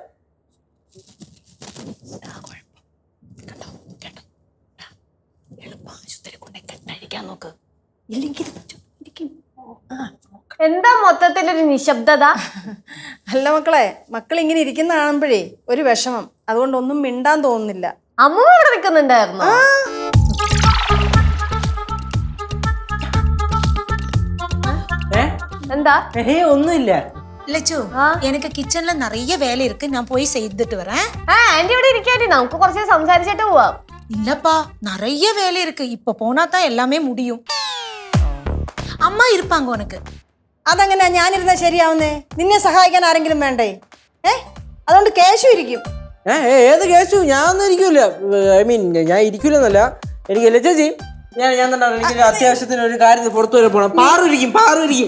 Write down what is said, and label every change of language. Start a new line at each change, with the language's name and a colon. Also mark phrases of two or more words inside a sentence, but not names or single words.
Malayalam: എന്താ മൊത്തത്തിലൊരു നിശബ്ദത? അല്ല മക്കളെ, മക്കൾ ഇങ്ങനെ ഇരിക്കുന്ന കാണുമ്പോഴേ ഒരു വിഷമം, അതുകൊണ്ട് ഒന്നും മിണ്ടാൻ തോന്നുന്നില്ല. അമ്മ ഇവിടെ നിൽക്കുന്നുണ്ടായിരുന്നോ? എന്താ? ഒന്നുമില്ല.
Tamil: லெச்சோ எனக்கு கிச்சன்ல நிறைய வேலை இருக்கு, நான் போய் செய்துட்டு வரேன்.
Malayalam: ആന്റി ഇവിടെ ഇരിക്കാറ്റി, നമുക്ക് കുറച്ച് സംസാരിച്ചിട്ട് പോവാം.
Tamil: இல்லப்பா, நிறைய வேலை இருக்கு, இப்ப போனா தான் எல்லாமே முடியும். அம்மா இருப்பாங்க உனக்கு.
Malayalam: അതെങ്ങനെയാ ഞാനിരുന്നാ ശരിയാവുന്നേ? നിന്നെ സഹായിക്കാൻ ആരെങ്കിലും വേണ്ടേ? അതുകൊണ്ട് കേശു ഇരിക്കും. ഏത് കേശു? ഞാൻ ഒന്നും ഇരിക്കൂല.
English: I mean
Malayalam: ഞാൻ ഇരിക്കൂലെന്നല്ല, എനിക്ക് ചേച്ചി ഞാൻ തന്നെ എനിക്ക് അത്യാവശ്യത്തിന് ഒരു കാര്യത്തിൽ പുറത്തു വരെ പോകണം. പാറു ഇരിക്കും.